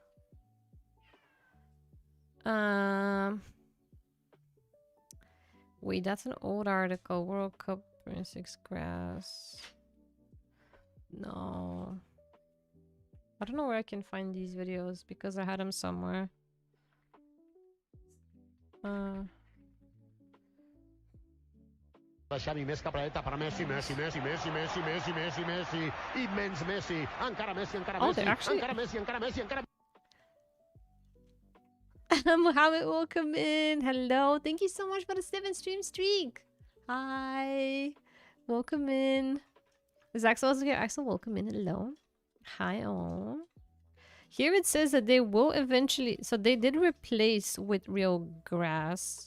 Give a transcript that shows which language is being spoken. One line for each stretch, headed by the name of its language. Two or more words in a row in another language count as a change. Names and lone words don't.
English: Wait, that's an old article. World Cup 26 grass. No. I don't know where I can find these videos because I had them somewhere.
Catalan: Xavi més cap a la dreta per Messi, Messi, immens Messi, encara Messi, encara Messi, encara Messi, encara Messi, encara...
English: Mohammed, welcome in. Hello. Thank you so much for the 7 stream streak. Hi. Welcome in. Is Axel also here? Axel, welcome in. Hello. Hi all. Here it says that they will eventually... so they did replace with real grass.